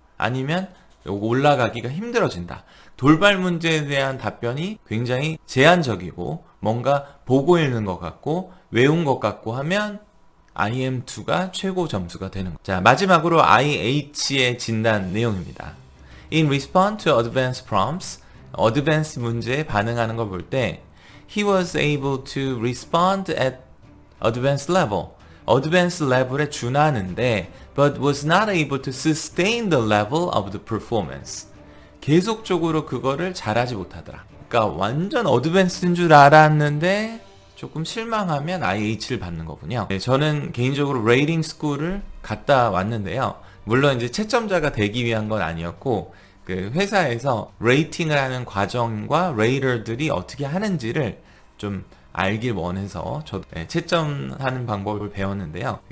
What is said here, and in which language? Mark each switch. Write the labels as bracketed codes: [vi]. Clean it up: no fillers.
[ko] 아니면 요거 올라가기가 힘들어진다. 돌발 문제에 대한 답변이 굉장히 제한적이고 뭔가 보고 읽는 것 같고 외운 것 같고 하면 IM2가 최고 점수가 되는 거죠. 자, 마지막으로 IH의 진단 내용입니다. [en] In response to advanced prompts, advanced [ko] 문제에 반응하는 걸 볼 때 [en] he was able to respond at advanced level. advanced level에 [ko] 준하는데 [en] but was not able to sustain the level of the performance. [ko] 계속적으로 그거를 잘하지 못하더라. 그러니까 완전 어드밴스인 줄 알았는데 조금 실망하면 IH를 받는 거군요. 네, 저는 개인적으로 레이팅 스쿨을 갔다 왔는데요. 물론 이제 채점자가 되기 위한 건 아니었고 그 회사에서 레이팅을 하는 과정과 레이더들이 어떻게 하는지를 좀 알길 원해서 저도 채점하는 방법을 배웠는데요.